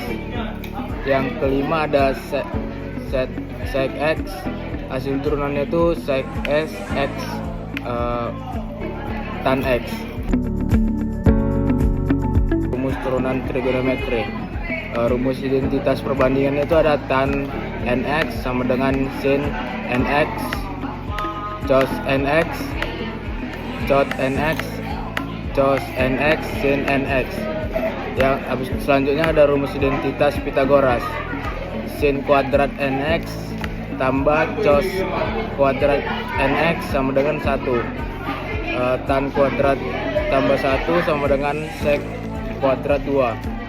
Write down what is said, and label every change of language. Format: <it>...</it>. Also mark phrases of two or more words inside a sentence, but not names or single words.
<id>Yang kelima ada sec x, hasil turunannya itu sec s x tan x. Rumus turunan trigonometri. Rumus identitas perbandingannya itu ada tan nx sama dengan sin nx, cos nx, cot nx, cos nx, sin nx. Yang selanjutnya ada rumus identitas Pythagoras. Sin kuadrat nx tambah cos kuadrat nx sama dengan 1. Tan kuadrat tambah 1 sama dengan sec kuadrat 2.</id>